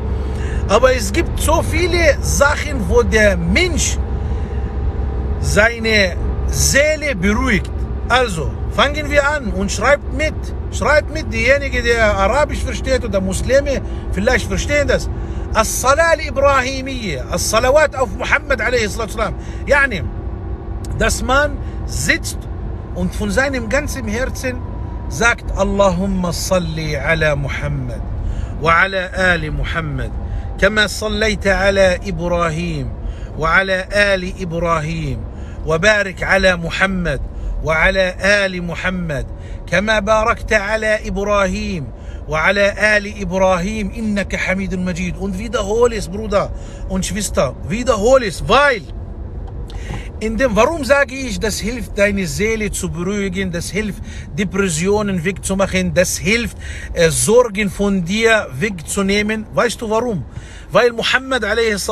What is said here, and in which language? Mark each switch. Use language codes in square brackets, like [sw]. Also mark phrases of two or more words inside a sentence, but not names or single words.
[de] Aber es gibt so viele Sachen, wo der Mensch seine Seele beruhigt. Also fangen wir an und schreibt mit. Schreibt mit, diejenigen, der Arabisch versteht oder Muslime, vielleicht verstehen das. [ar] الصلاة الإبراهيمية، الصلوات auf Muhammad a.s. [de] Dass man sitzt und von seinem ganzen Herzen sagt, [ar] اللهم صل على محمد وعلى آل محمد، كما صليت على إبراهيم وعلى آل إبراهيم وبارك على محمد وعلى آل محمد كما باركت على إبراهيم وعلى آل إبراهيم إنك حميد مجيد. [de] Und wiederhole es, Bruder und Schwester, wiederhole es, weil warum sage ich, das hilft deine Seele zu beruhigen, das hilft Depressionen wegzumachen, das hilft Sorgen von dir wegzunehmen. Weißt du warum? Weil Muhammad a.s.